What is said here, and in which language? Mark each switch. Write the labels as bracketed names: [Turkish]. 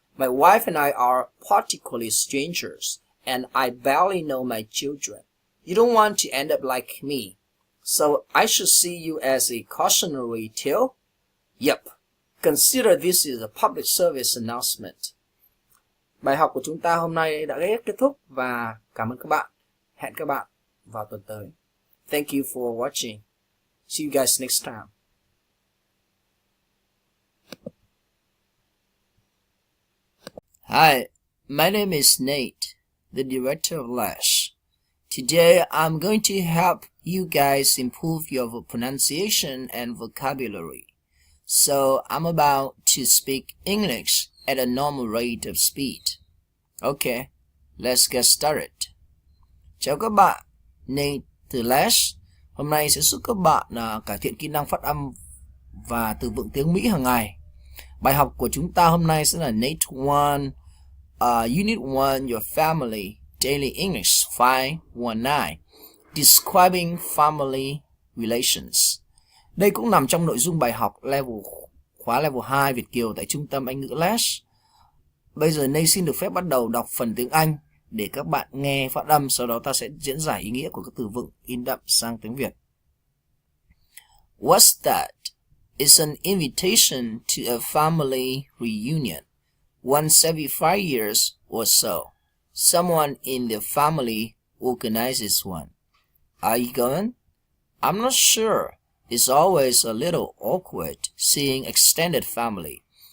[English] My wife and I are particularly strangers, and I barely know my children. You don't want to end up like me, so I should see you as a cautionary tale? Yep. Consider this is a public service announcement. [Vietnamese] Bài học của chúng ta hôm nay đã kết thúc và cảm ơn các bạn. Hẹn các bạn vào tuần tới. [English] Thank you for watching. See you guys next time. Hi, my name is Nate, the director of Lash. Today I'm going to help you guys improve your pronunciation and vocabulary. So I'm about to speak English at a normal rate of speed. Okay, let's get started. [Vietnamese] Chào các bạn, Nate từ Lash. Hôm nay sẽ giúp các bạn cải thiện kỹ năng phát âm và từ vựng tiếng Mỹ hàng ngày. Bài học của chúng ta hôm nay sẽ là Nate 1, Unit 1, Your Family, Daily English 519, Describing Family Relations. Đây cũng nằm trong nội dung bài học khóa level 2 Việt Kiều tại Trung tâm Anh ngữ Lash. Bây giờ Nate xin được phép bắt đầu đọc phần tiếng Anh để các bạn nghe phát âm, sau đó ta sẽ diễn giải ý nghĩa của các từ vựng in đậm sang tiếng Việt. [English] What's that? It's an invitation to a family reunion. Once every 5 years or so, someone in the family organizes one. Are you going? I'm not sure. It's always a little awkward seeing extended family.